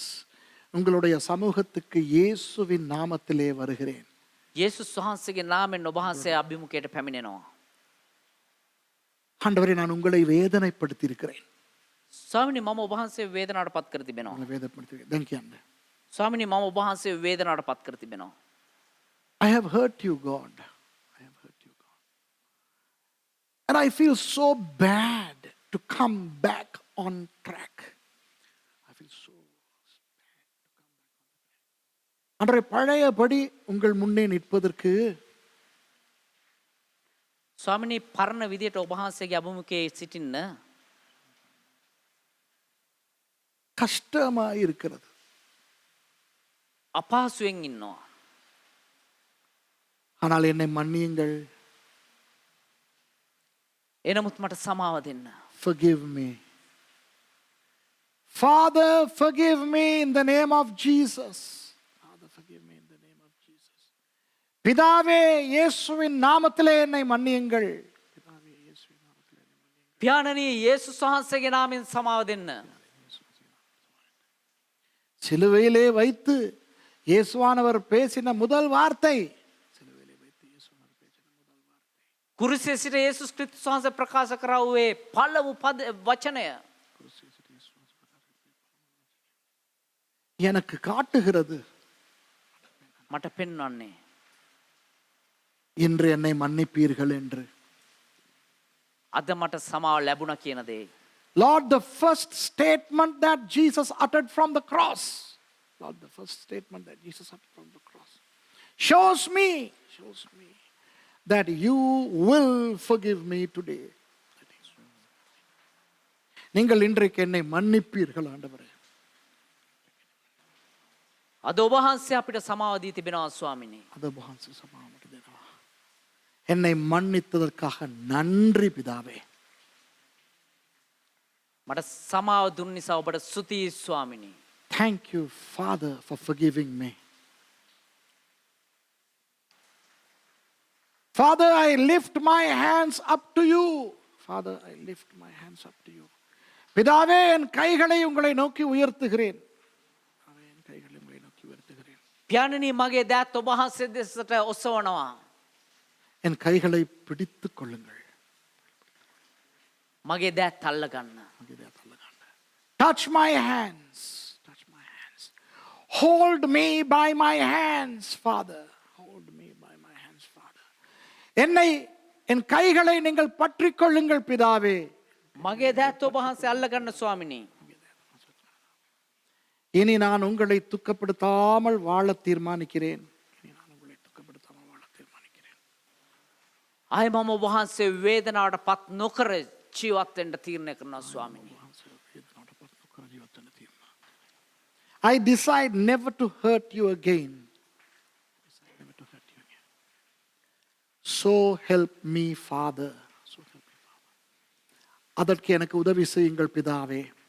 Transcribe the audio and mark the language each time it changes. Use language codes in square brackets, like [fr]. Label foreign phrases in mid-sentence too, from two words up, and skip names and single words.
[ta] உங்களுடைய சமூகத்துக்கு இயேசுவின் நாமத்திலே வருகிறேன். [si] යේසුස් වහන්සේගේ නාමයෙන් ඔබ වහන්සේ අභිමුඛයට පැමිණෙනවා. [ta] ஆண்டவரே, நான் உங்களை வேதனைப்படுத்தி இருக்கிறேன். [si] ස්වාමිනී මම ඔබ වහන්සේ වේදනාවට පත් කර තිබෙනවා. [ta] உங்களை வேதனைப்படுத்தி [en] Thank you. [si] ස්වාමිනී මම ඔබ වහන්සේ වේදනාවට පත් කර තිබෙනවා. [en] I have hurt you, God. I have hurt you, God. And I feel so bad to come back on track. I feel so bad to come back on track. [ta] அன்றைய பழையபடி உங்கள் முன்னே நிற்பதற்கு [si] ස්වාමිනී පරණ විදියට ඔබ වහන්සේගේ අභිමුඛයේ සිටින්න [ta] கஷ்டமா இருக்கிறது. [si] අපහසුයෙන් ඉන්නවා. [ta] ஆனால் என்னை மன்னியுங்கள். [si] එනමුත් මට සමාව දෙන්න. [en] Forgive me. Father, forgive me in the name of Jesus. Father, forgive me in the name of Jesus. [ta] பிதாவே, இயேசுவின் நாமத்திலே என்னை மன்னியுங்கள். பிதாவே, இயேசுவின் நாமத்திலே என்னை மன்னியுங்கள். [si] පියාණනි යේසුස් වහන්සේගේ නාමයෙන් සමාව දෙන්න. [ta] சிலுவையிலே வைத்து இயேசுவானவர் பேசின முதல் வார்த்தை, சிலுவையிலே வைத்து இயேசுவானவர் பேசின முதல் வார்த்தை, [si] කුරුසියේ සිට යේසුස් ක්‍රිස්තුස් වහන්සේ ප්‍රකාශ කරා වූ පළමු වචනය [ta] எனக்கு காட்டுகிறது [si] මට පෙන්වන්නේ [ta] இன்று என்னை மன்னிப்பீர்கள் என்று. [si] අද මට සමාව ලැබුණා කියන දේ. [en] Lord, the first statement that Jesus uttered from the cross, Lord, the first statement that Jesus uttered from the cross shows me that you will forgive me today. [ta] நீங்கள் இன்றைக்கு என்னை மன்னிப்பீர்கள் ஆண்டவரே. [si] අද ඔබ වහන්සේ අපිට සමාව දී තිබෙනවා ස්වාමිනී. [ta] அது பகவான் சமாமட்டு தேவா. என்னை மன்னித்ததற்காக நன்றி பிதாவே. [si] මට සමාව දුන් නිසා ඔබට ස්තුතියි ස්වාමිනී. [en] Thank you, Father, for forgiving me. Father, I lift my hands up to you. Father, I lift my hands up to you. [ta] பிதாவே என் கைகளை உங்களை நோக்கி உயர்த்துகிறேன். என் கைகளை உங்களை நோக்கி உயர்த்துகிறேன். [si] පියාණනි මගේ දෑත් ඔබ වහන්සේ දෙසට ඔසවනවා. [ta] என் கைகளை பிடித்துக் கொள்ளுங்கள். [si] මගේ දෑත් අල්ල ගන්න. [en] Touch my hands. Touch my hands. Hold me by my hands, Father. Hold me by my hands, Father. [ta] என்னை என் கைகளை நீங்கள் பற்றிக் கொள்ளுங்கள் பிதாவே. [si] මගේ දෑත් ඔබ වහන්සේ අල්ල ගන්න ස්වාමිනී. [ta] இனி நான் உங்களை துக்கப்படுத்தாமல் வாழ தீர்மானிக்கிறேன். இனி நான் உங்களை துக்கப்படுத்தாமல் வாழ தீர்மானிக்கிறேன். [si] ආය මම ඔබ වහන්සේ වේදනාවට පත් නොකර ජීවත් වෙන්න තීරණය කරනවා ස්වාමිනී. [en] I decide never to hurt you again. So help me, Father. So help me, Father. [ta] அதற்கு எனக்கு உதவி செய்யுங்கள் பிதாவே.